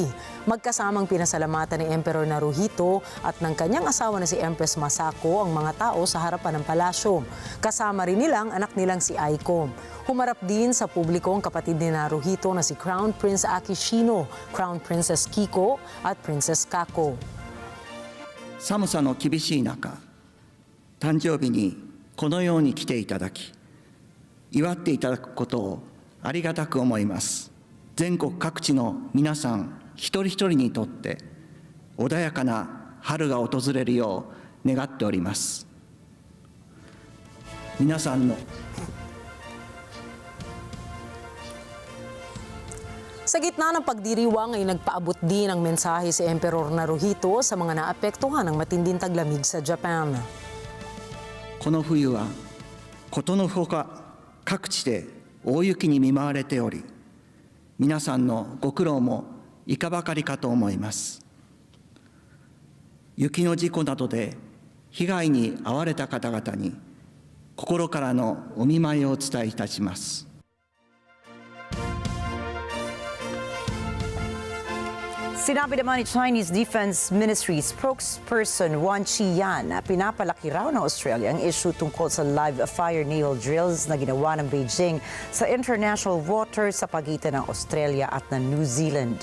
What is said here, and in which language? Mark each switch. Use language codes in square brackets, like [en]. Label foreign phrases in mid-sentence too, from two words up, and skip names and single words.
[tl] Magkasamang pinasalamatan ni Emperor Naruhito at ng kanyang asawa na si Empress Masako ang mga tao sa harapan ng palasyo. Kasama rin nilang anak nilang si Aiko. Humarap din sa publiko ang kapatid ni Naruhito na si Crown Prince Akishino, Crown Princess Kiko at Princess Kako. [ja] 寒さの厳しい中、誕生日にこのように来ていただき、祝っていただくことをありがたく思います。全国各地の皆さん一人一人にとって穏やかな春が訪れるよう願っております。皆さんの [tl] Sa gitna ng pagdiriwang ay nagpaabot din ng mensahe si Emperor Naruhito sa mga naapektuhan ng matinding taglamig sa Japan. [ja] この冬はことのほか各地で大雪に見舞われており、皆さんのご苦労もいかばかりかと思います。雪の事故などで被害に遭われた方々に心からのお見舞いをお伝えいたします。 [tl] Sinabi naman ni [en] Chinese Defense Ministry spokesperson [tl] Wang Qiyan na pinapalaki raw ng Australia ang issue tungkol sa [en] live fire naval drills [tl] na ginawa ng Beijing sa [en] international waters [tl] sa pagitan ng Australia at ng New Zealand.